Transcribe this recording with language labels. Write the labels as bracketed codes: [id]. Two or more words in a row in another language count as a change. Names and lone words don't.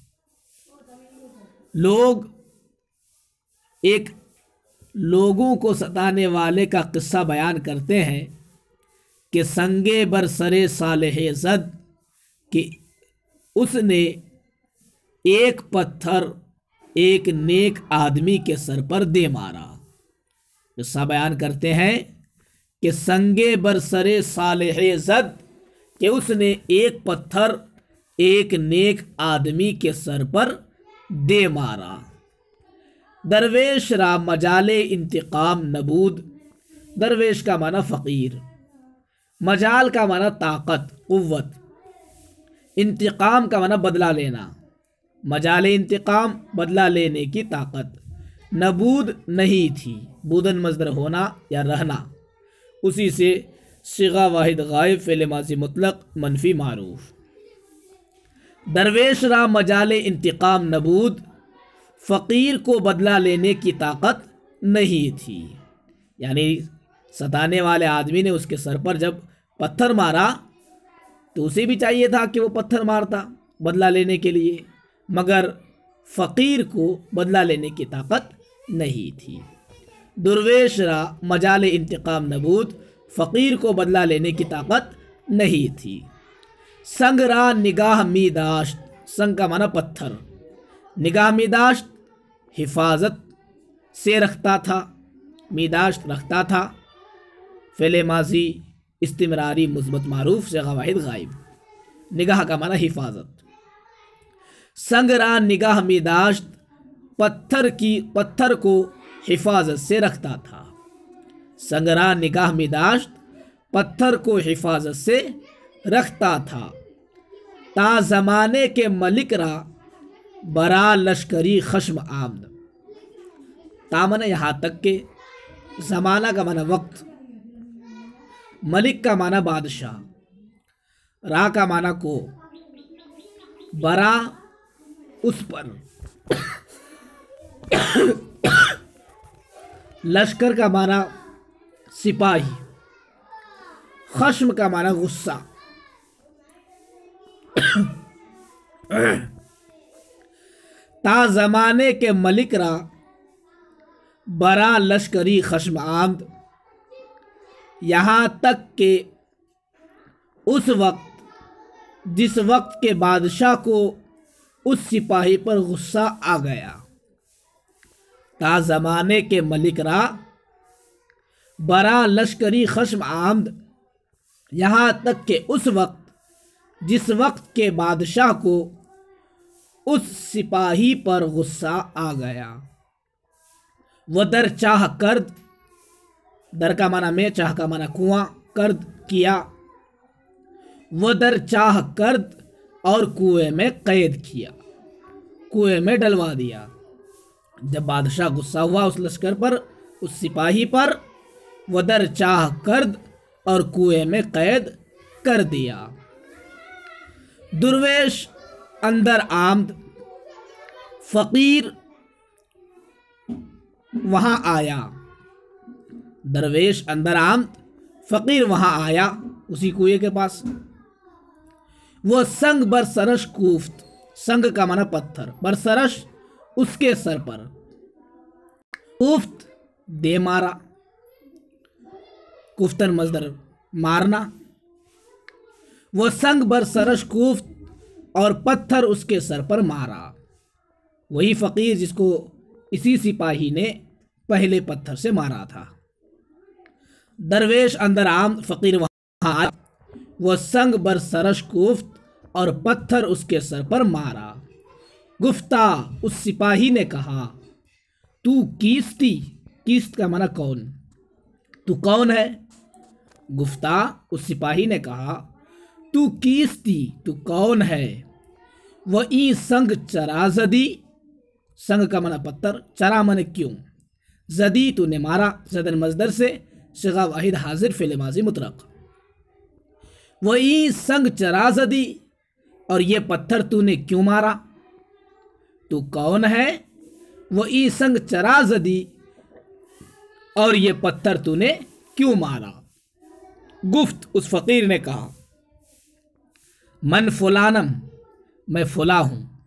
[ur] لوگ ایک لوگوں کو ستانے والے کا قصہ بیان کرتے ہیں کہ [fa] سنگے بر سرے صالح زد، [ur] کہ اس نے ایک پتھر ایک نیک آدمی کے سر پر دے مارا. قصہ بیان کرتے ہیں کہ [fa] سنگے بر سرے صالح زد، [ur] کہ اس نے ایک پتھر ایک نیک آدمی کے سر پر دے مارا. [fa] درویش را مجال انتقام نبود، [ur] درویش کا معنی فقیر، مجال کا معنی طاقت قوت، انتقام کا معنی بدلہ لینا، مجال انتقام بدلہ لینے کی طاقت. نبود نہیں تھی، بودن مصدر ہونا یا رہنا، اسی سے صیغہ واحد غائب فعل ماضی مطلق منفی معروف. [fa] درویش را مجال انتقام نبود، [ur] فقیر کو بدلہ لینے کی طاقت نہیں تھی. یعنی ستانے والے آدمی نے اس کے سر پر جب پتھر مارا تو اسے بھی چاہیے تھا کہ وہ پتھر مارتا بدلہ لینے کے لیے، مگر فقیر کو بدلہ لینے کی طاقت نہیں تھی. [fa] درویش را مجال انتقام نبود، [ur] فقیر کو بدلہ لینے کی طاقت نہیں تھی. [fa] سنگ را نگاہ می داشت، [ur] سنگ کا معنی پتھر، [fa] نگاہ می داشت [ur] حفاظت سے رکھتا تھا، [fa] می داشت [ur] رکھتا تھا، فعل ماضی استمراری مثبت معروف صیغہ واحد غائب، نگاہ کا معنی حفاظت. [fa] سنگ را نگاہ می داشت، [ur] پتھر کو حفاظت سے رکھتا تھا. [fa] سنگ را نگاہ می داشت، [ur] پتھر کو حفاظت سے رکھتا تھا. [fa] تا زمانے کے ملک را برا لشکری خشم آمد، [ur] تا معنی یہاں تک کہ، زمانہ کا معنی وقت، ملک کا معنی بادشاہ، را کا معنی کو، برا اس پر، لشکر کا معنی سپاہی، خشم کا معنی غصہ. [fa] تا زمانے کے ملک را برا لشکری خشم آمد، [ur] یہاں تک کہ اس وقت جس وقت کے بادشاہ کو اس سپاہی پر غصہ آ گیا. [fa] تا زمانے کے ملک را برا لشکری خشم آمد، [ur] یہاں تک کہ اس وقت جس وقت کے بادشاہ کو اس سپاہی پر غصہ آ گیا. وہ [fa] در چاہ کرد، [ur] در کا معنی میں، چاہ کا معنی کنواں، کرد کیا. وہ [fa] در چاہ کرد، [ur] اور کنویں میں قید کیا، کنویں میں ڈلوا دیا. جب بادشاہ غصہ ہوا اس لشکر پر، اس سپاہی پر، وہ [fa] در چاہ کرد، [ur] اور کنویں میں قید کر دیا. [fa] درویش اندر آمد، [ur] فقیر وہاں آیا. [fa] درویش اندر آمد، [ur] فقیر وہاں آیا، اسی کنویں کے پاس. وہ [fa] سنگ بر سرش کوفت، [ur] سنگ کا معنی پتھر، [fa] بر سرش [ur] اس کے سر پر، کوفت دے مارا، کوفتن مصدر مارنا. وہ [fa] سنگ بر سرش کوفت، [ur] اور پتھر اس کے سر پر مارا. وہی فقیر جس کو اسی سپاہی نے پہلے پتھر سے مارا تھا. [fa] درویش اندر آمد، [ur] فقیر وہاں آیا. وہ [fa] سنگ بر سرش کوفت، [ur] اور پتھر اس کے سر پر مارا. گفتہ، اس سپاہی نے کہا، [fa] تو کیستی، [ur] کیست کا معنی کون، تو کون ہے؟ گفتہ اس سپاہی نے کہا [fa] تو کیستی، [ur] تو کون ہے؟ وہ [fa] ای سنگ چرا زدی، [ur] سنگ کا معنی پتھر، چرا معنی کیوں، زدی تو نے مارا، زدن مصدر سے، صیغہ واحد حاضر فعل ماضی مطلق۔ [fa] وہ ای سنگ چرا زدی، [ur] اور یہ پتھر تو نے کیوں مارا؟ تو کون ہے؟ [fa] وہ ای سنگ چرا زدی، [ur] اور یہ پتھر تو نے کیوں مارا؟ گفت اس فقیر نے کہا [fa] من فلانم، [ur] میں فلاں ہوں۔